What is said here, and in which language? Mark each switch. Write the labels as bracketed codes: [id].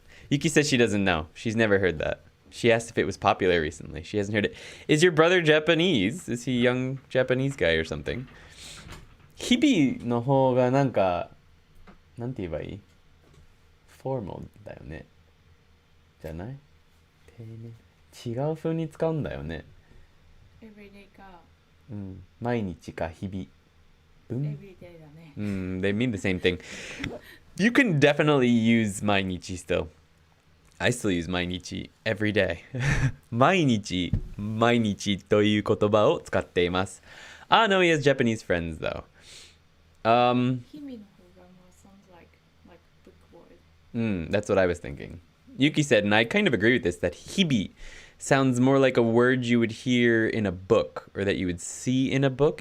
[en] Yuki says she doesn't know. She's never heard that. She asked if it was popular recently. She hasn't heard it. Is your brother Japanese? Is he a young Japanese guy or something? [ja] 日々の方がなんかなんて言えばいい ?formal だよね。じゃない丁寧。違う風に使うんだよね。 everyday か。うん。毎日か日々。 everyday だね。 [en] They mean the same thing. You can definitely use 毎日 still. I still use 毎日 every day. [ja] 毎日という言葉を使っています。 [en] Ah, no, he has Japanese friends though. [ja] 日々の方が [en] more sounds like book word. That's what I was thinking. Yuki said, and I kind of agree with this, that 日々 sounds more like a word you would hear in a book or that you would see in a book.